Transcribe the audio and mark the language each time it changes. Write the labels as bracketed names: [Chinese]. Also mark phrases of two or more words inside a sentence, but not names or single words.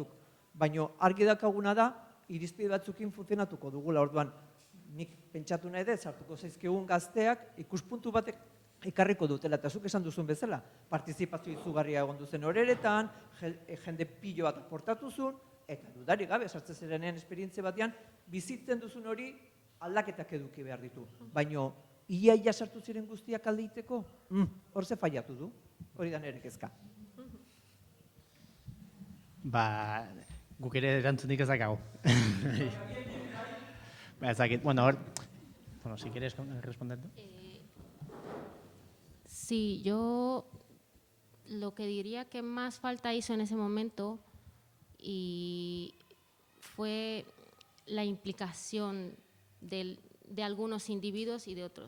[Basque] Baina argi dakaguna da, irizpide batzukin funtzionatuko dugula, orduan nik pentsatu nahi dut, sartuko zaizkigun gazteak ikuspuntu batek ekarriko dutela, eta zuk esan duzun bezala, partizipazio izugarria egon duzen horeretan, jende pilo bat aportatu zuen, eta dudarik gabe, sartzen zirenean esperientzia batean, bizitzen duzun hori aldaketak eduki behar ditu. Baina, ia sartu ziren guztiak aldeiteko, hor ze faiatu du, hori da nire kezka. Guk ere erantzunik ez dakago. Bueno, [Spanish] si quieres responder tú. Sí, yo lo que diría que más falta hizo en ese momento y fue la implicación de algunos individuos y de otros.